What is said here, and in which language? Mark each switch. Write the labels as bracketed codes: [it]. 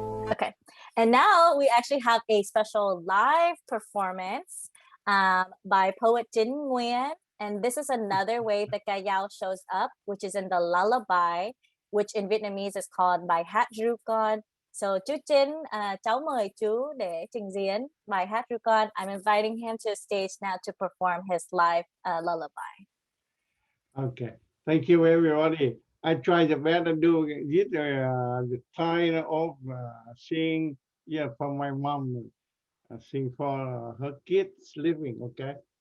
[en] Okay, and now we actually have a special live performance by poet Dinh Nguyen. And this is another way the ca dao shows up, which is in the lullaby, which in Vietnamese is called [vi] bài hát ru con. So chú Dinh, cháu mời chú để trình diễn bài hát ru con. [en] I'm inviting him to the stage now to perform his live lullaby. Okay, thank you everybody. I try the best to do this, the kind of sing, for my mom, sing for her kids living, okay?